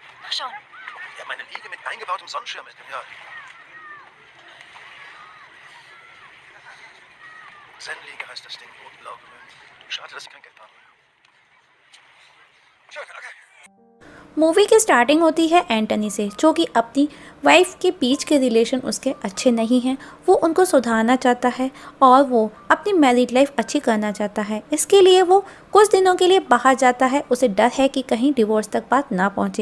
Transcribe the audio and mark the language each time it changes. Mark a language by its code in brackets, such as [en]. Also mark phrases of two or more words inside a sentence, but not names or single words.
[de] nachschauen. Ja, meine Liege mit eingebautem Sonnenschirm ist, ja. Zen-Liege heißt das Ding, rot-blau gemüllt. Schade, dass ich kein Geld habe. Schön, okay. [hi] मूवी की स्टार्टिंग होती है एंटनी से, जो कि अपनी वाइफ के बीच के रिलेशन उसके अच्छे नहीं हैं। वो उनको सुधारना चाहता है और वो अपनी [en] married life [hi] अच्छी करना चाहता है। इसके लिए वो कुछ दिनों के लिए बाहर जाता है। उसे डर है कि कहीं डिवोर्स तक बात ना पहुंचे।